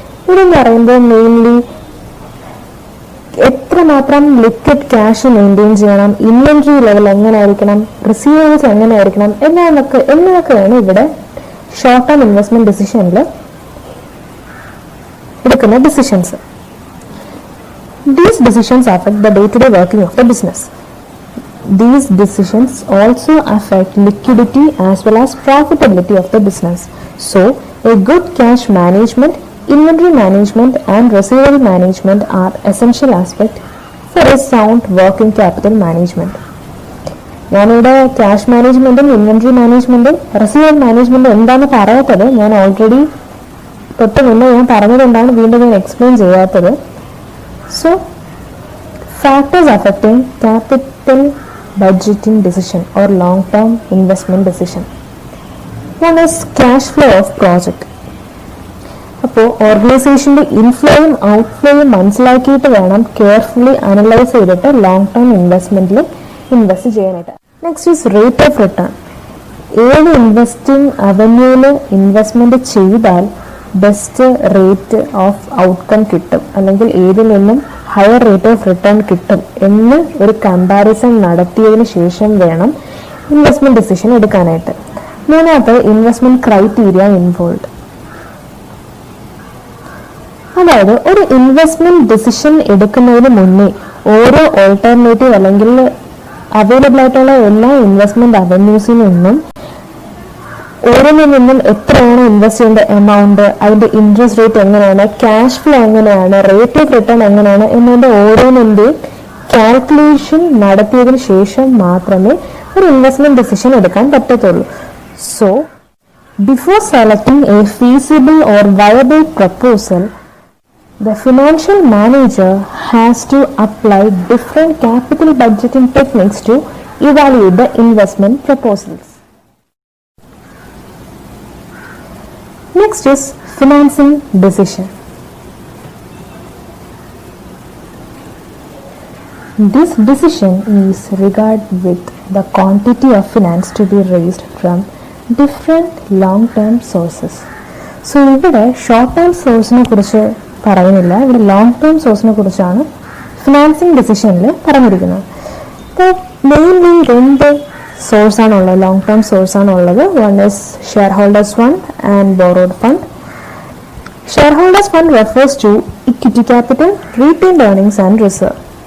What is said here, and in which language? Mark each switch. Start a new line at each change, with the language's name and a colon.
Malayalam: ഇതെന്ന് പറയുമ്പോൾ മെയിൻലി എത്രമാത്രം ലിക്വിഡ് ക്യാഷ് മെയിൻറ്റെയിൻ ചെയ്യണം, ഇൻവെന്ററി ലെവൽ എങ്ങനെയായിരിക്കണം, റിസീവേഴ്സ് എങ്ങനെയായിരിക്കണം എന്നതൊക്കെയാണ് ഇവിടെ ഷോർട്ട് ടേം ഇൻവെസ്റ്റ്മെന്റ് ഡിസിഷനിൽ എടുക്കുന്ന decisions.
English: These decisions affect the day-to-day working of the business. These decisions also affect liquidity as well as profitability of the business. So, a good cash management, inventory management and receivable management are essential aspects for a sound working capital management.
Malayalam: ഞാനിവിടെ cash മാനേജ്മെന്റും inventory മാനേജ്മെന്റും receivable മാനേജ്മെന്റും എന്താണെന്ന് പറയാത്തത് ഞാൻ already തൊട്ട് മുന്നേ ഞാൻ പറഞ്ഞതുകൊണ്ടാണ് വീണ്ടും ഞാൻ എക്സ്പ്ലെയിൻ ചെയ്യാത്തത്.
English: So, factors affecting capital budgeting decision or long-term investment decision. One is cash flow of project.
Malayalam: അപ്പോൾ ഓർഗനൈസേഷന്റെ ഇൻഫ്ലോയും ഔട്ട്ഫ്ലോയും മനസ്സിലാക്കിയിട്ട് വേണം കെയർഫുള്ളി അനലൈസ് ചെയ്തിട്ട് ലോങ് ടേം ഇൻവെസ്റ്റ്മെന്റിൽ ഇൻവെസ്റ്റ് ചെയ്യാനായിട്ട്.
English: Next is rate of return.
Malayalam: ഏത് ഇൻവെസ്റ്റിംഗ് അവന്യൂവിൽ ഇൻവെസ്റ്റ്മെന്റ് ചെയ്താൽ ബെസ്റ്റ് റേറ്റ് ഓഫ് ഔട്ട്കം കിട്ടും, അല്ലെങ്കിൽ ഏതിൽ നിന്നും ഹയർ റേറ്റ് ഓഫ് റിട്ടേൺ കിട്ടും എന്ന് ഒരു കമ്പാരിസൺ നടത്തിയതിനു ശേഷം വേണം ഇൻവെസ്റ്റ്മെന്റ് ഡിസിഷൻ എടുക്കാനായിട്ട്. മൂന്നാമത്തെ ഇൻവെസ്റ്റ്മെന്റ് ക്രൈറ്റീരിയ ഇൻവോൾവ്. അതായത് ഒരു ഇൻവെസ്റ്റ്മെന്റ് ഡിസിഷൻ എടുക്കുന്നതിന് മുന്നേ ഓരോ ഓൾട്ടർനേറ്റീവ് അല്ലെങ്കിൽ അവൈലബിൾ ആയിട്ടുള്ള എല്ലാ ഇൻവെസ്റ്റ്മെന്റ് അവന്യൂസിൽ നിന്നും ഓരോന്നിൽ നിന്നും എത്രയാണ് ഇൻവെസ്റ്റ് ചെയ്യേണ്ട എമൗണ്ട്, അതിന്റെ ഇൻട്രസ്റ്റ് റേറ്റ് എങ്ങനെയാണ്, ക്യാഷ് ഫ്ലോ എങ്ങനെയാണ്, റേറ്റ് ഓഫ് റിട്ടേൺ എങ്ങനെയാണ് എന്നതിന്റെ ഓരോന്നിന്റെയും കാൽക്കുലേഷൻ നടത്തിയതിനു ശേഷം മാത്രമേ ഒരു ഇൻവെസ്റ്റ്മെന്റ് ഡിസിഷൻ എടുക്കാൻ പറ്റത്തുള്ളൂ.
English: So before selecting a feasible or viable proposal, the financial manager has to apply different capital budgeting techniques to evaluate the investment proposals. Next is financing decision. This decision is regarded with the quantity of finance to be raised from different long-term sources.
Malayalam: So ഇവിടെ short term സോഴ്സിനെ കുറിച്ച് പറയുന്നില്ല, ഇവിടെ long term സോഴ്സിനെ കുറിച്ചാണ് financing ഡിസിഷനിൽ പറഞ്ഞിരിക്കുന്നത്. അപ്പോൾ mainly രണ്ട് സോഴ്സാണുള്ളത്, long term സോഴ്സാണുള്ളത്.
English: One is shareholders fund and borrowed fund. Shareholders fund refers to equity capital, retained earnings and reserve.